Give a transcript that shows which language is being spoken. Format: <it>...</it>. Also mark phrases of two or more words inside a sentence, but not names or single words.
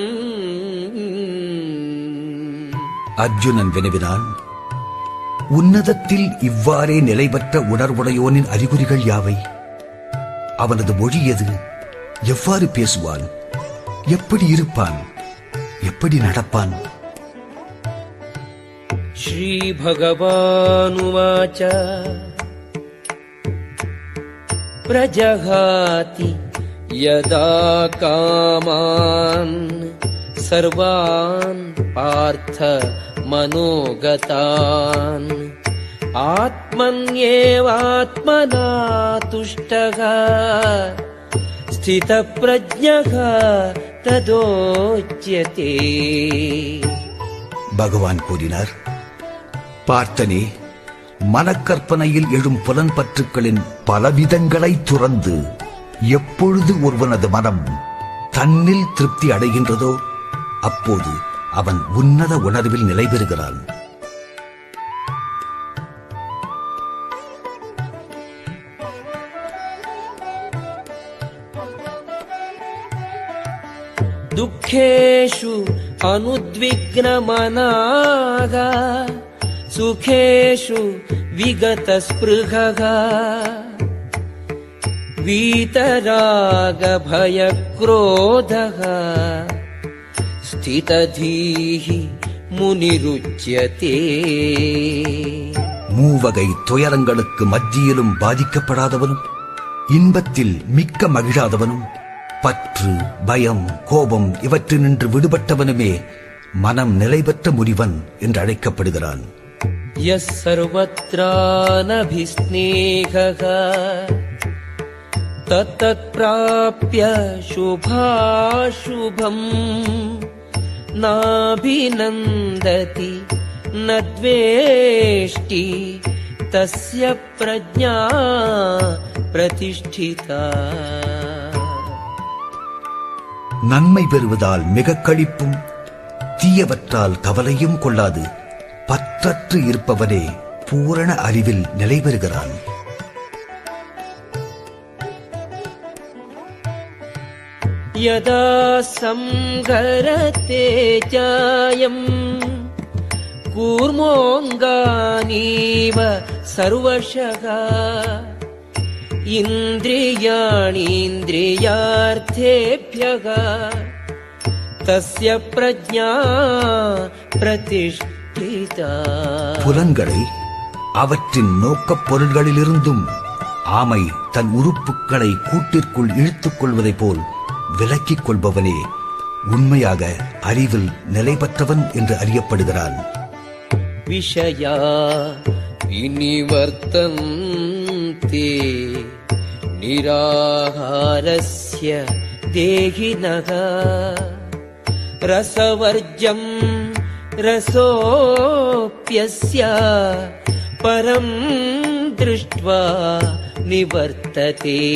<ta>அர்ஜுனன் வினவினான், உன்னதத்தில் இவ்வாறே நிலை பெற்ற உணர்வுடையோனின் அறிகுறிகள் யாவை? அவனது மொழி எது? எவ்வாறு பேசுவான்? எப்படி இருப்பான்? எப்படி நடப்பான்?</ta> <sa>श्रीभगवानुवाच प्रजहाति यदा कामान् सर्वान् पार्थ मनोगतान् आत्मन्येवात्मना तुष्टः स्थितप्रज्ञः तदोच्यते.</sa> <ta>பகவான் கூறினார், பார்த்தனே, மனக்கற்பனையில் எழும் புலன்பற்றுக்களின் பலவிதங்களை துறந்து எப்பொழுது ஒருவனது மனம் தன்னில் திருப்தி அடைகின்றதோ அப்போது அவன் உன்னத உணர்வில் நிலை பெறுகிறான்.</ta> <sa>दुःखेषु अनुद्विग्नमनाः सुखेषु विगतस्पृहः वीतरागभयक्रोधः स्थितधीः मुनिरुच्यते.</sa> <ta>மூவகை துயரங்களுக்கு மத்தியிலும் பாதிக்கப்படாதவனும் இன்பத்தில் மிக்க மகிழாதவனும் பற்று, பயம், கோபம் இவற்றினின்று விடுபட்டவனுமே மனம் நிலை பெற்ற முனிவன் என்று அழைக்கப்படுகிறான்.</ta> <sa>यः सर्वत्रानभिस्नेहः तत्तत्प्राप्य शुभाशुभम् नाभिनन्दति न द्वेष्टि तस्य प्रज्ञा प्रतिष्ठिता.</sa> <ta>நன்மை பெறுவதால் மிக களிப்பும் தீயவற்றால் கவலையும் கொள்ளாது பற்றற்று இருப்பவனே பூரண அறிவில் நிலை பெறுகிறான்.</ta> <sa>यदा संहरते चायम् कूर्मोऽङ्गानीव सर्वशः इन्द्रियाणीन्द्रियार्थेभ्यः तस्य प्रज्ञा प्रतिष्ठिता.</sa> <ta>புலன்களை அவற்றின் நோக்கப் பொருள்களிலிருந்தும் ஆமை தன் உறுப்புகளை கூட்டிற்குள் இழுத்துக் கொள்வதைப் போல் விலக்கிக் கொள்பவனே உண்மையாக அறிவில் நிலை பெற்றவன் என்று அறியப்படுகிறான்.</ta> <sa>विषया विनिवर्तन्ते निराहारस्य देहिनः रसवर्जं रसोऽप्यस्य परं दृष्ट्वा निवर्तते.</sa>